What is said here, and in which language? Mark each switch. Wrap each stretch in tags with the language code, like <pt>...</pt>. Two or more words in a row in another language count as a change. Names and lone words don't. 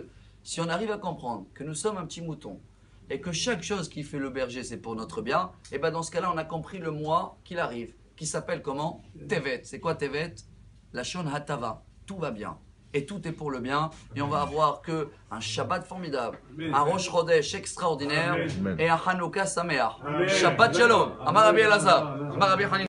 <fr>Si on arrive à comprendre que nous sommes un petit mouton, et que chaque chose qui fait le berger, c'est pour notre bien, et bien dans ce cas-là, on a compris le mois qu'il arrive, qui s'appelle comment? Tevet. C'est quoi Tevet?</fr> <he>לשון הטבה.</he> <fr>Tout va bien. Et tout est pour le bien. Et on va avoir que un Shabbat formidable, un</fr> <he>ראש חודש</he> <fr>extraordinaire, et un</fr> <he>חנוכה שמח. שבת שלום. אמר רבי אלעזר. אמר רבי חנינא.</he>